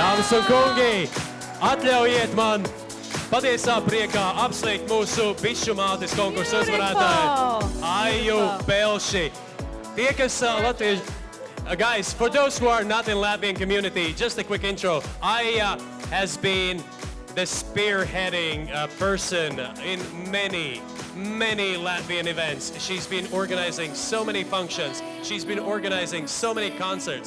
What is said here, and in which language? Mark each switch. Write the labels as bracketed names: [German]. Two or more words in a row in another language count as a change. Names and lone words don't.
[Latvian] Dāmas un kungi, atļaujiet man patiesā priekā apsveikt mūsu bišu mātes konkursu uzvarētāju Aju Pelši. Tie, kas Latvieši, [English] guys, for those who are not in Latvian community, just a quick intro. Aya has been the spearheading person in many Latvian events. She's been organizing so many functions. She's been organizing so many concerts.